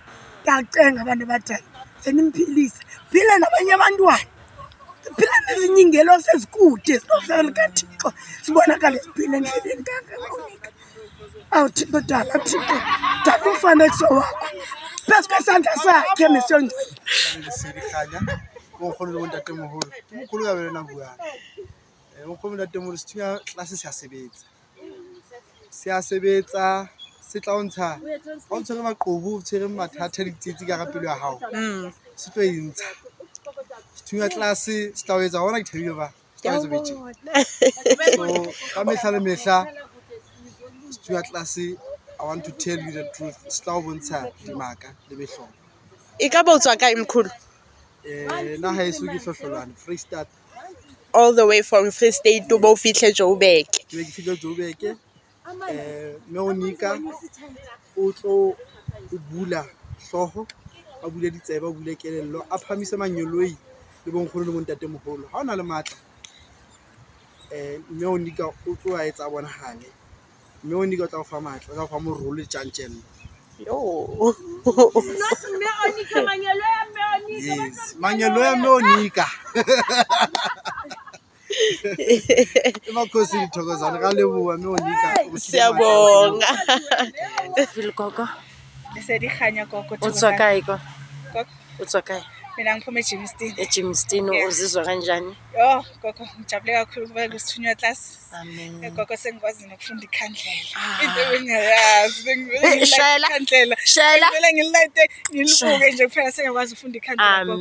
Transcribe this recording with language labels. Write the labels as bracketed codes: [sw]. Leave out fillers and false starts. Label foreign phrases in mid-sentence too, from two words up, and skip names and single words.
[xh] Ndiyacenga abantu abadala senimphilise phile nabanye abantwana phila nezinye iingelosi ezikude zinofelo likaThixo sibonakale siphile endleleni kaOnika. Thixo dala Thixo dala umfanekiso wakho phezu kwesandla sakhe mesiyongcwele. [st] Lesedi Kganya nkgono le bontatemoholo ke mokholo ka bele nabuang nkgono le bontatemoholo Isithunywa tlase se a sebetsa se tla o ntsha o ntshwere maqobu o tshwere mathata le ditsitsi ka pelo ya hao se tlo e ntsha. Isithunywa tlase se tla o etsa bona ke thabile ba se tla o etsa so ka mehla le mehla Isithunywa tlase [en] I want to tell you the truth. [st] Se tla o bontsha dimaka le mehlolo. E ka ba o tswa kae mkhulu? Na haeso ke Hlohlolwane Free State. [en] All the way from Free State to [st] bo fihle [en] Joburg. [st] Ke fihle Joburg mme Onika o tlo o bula hloho a bule ditsebe a bule kelello a phamise manyoloi le bonkgono le bontatemoholo ha ona le matla mme Onika o tlo a etsa bonahale mme Onika o tla o fa matla o tla o fa morolo le tjantjello. Yes, manyolo ya mme Onika. [zu] Emakhosini Thokozani [st] ka leboha mme Onika. [zu] Siyabonga. Gogo. [st] Lesedi Kganya gogo. O tswa kae go? Gogo. O tswa kae? [zu] Mina ngiphuma eJimston. eJimston uzizwa kanjani? Yo gogo ngijabule kakhulu ukuba kuSithunywa class. Amen. Gogo sengikwazi nokufunda ikhandlela. Into engingayazi sengivele Shayela. Ngivele ngilayite ngilibuke nje kuphela sengikwazi ukufunda ikhandlela gogo.